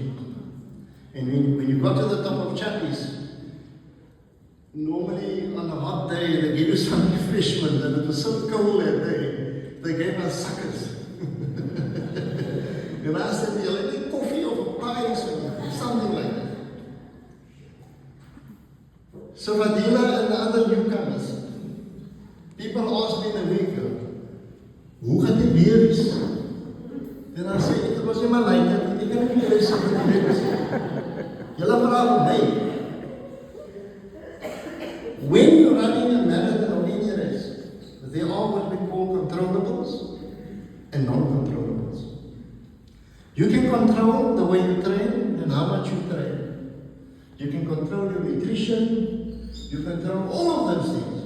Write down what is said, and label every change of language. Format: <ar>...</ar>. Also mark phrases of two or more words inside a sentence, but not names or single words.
<en>And when you got to the top of Chappies, normally on a hot day they give you some refreshment, and it was so cold that day, they gave us suckers. And I said, "You'll take coffee or pie or something like that." So Fadila and the other newcomers, people asked me in the week,</en> <af>"Hoe gaan die weer wees?"</af> <en>En I said, "It was in my life,</en> <af>ek kan nie lees wat die weer is." Julle vra vir my,</af> <en>when you're running a marathon or any race, there are what we call controllables and non-controllables. You can control the way you train and how much you train. You can control your nutrition, you control all of those things.</en>